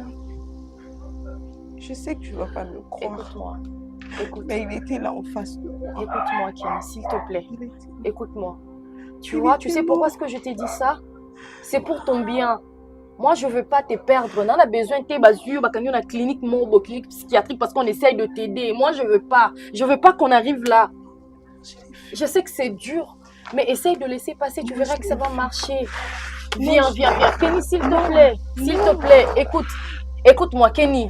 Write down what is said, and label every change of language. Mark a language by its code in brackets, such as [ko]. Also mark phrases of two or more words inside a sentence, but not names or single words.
[fr] Je sais que tu vas pas me croire. Écoute-moi. Mais il était là en face de moi. Écoute-moi, Kenny, s'il te plaît. Il était là. Écoute-moi. Tu Il vois, était tu sais pourquoi mort. est-ce que je t'ai dit ça? C'est pour ton bien. Moi, je veux pas te perdre. On a besoin de tes basures, bakanyo na clinique mobile, clinique psychiatrique parce qu'on essaye de t'aider. Moi, je veux pas. Je veux pas qu'on arrive là. Je sais que c'est dur, mais essaye de laisser passer. Tu verras que ça va marcher. Viens. Kenny, s'il te plaît. S'il te plaît, écoute-moi, Kenny.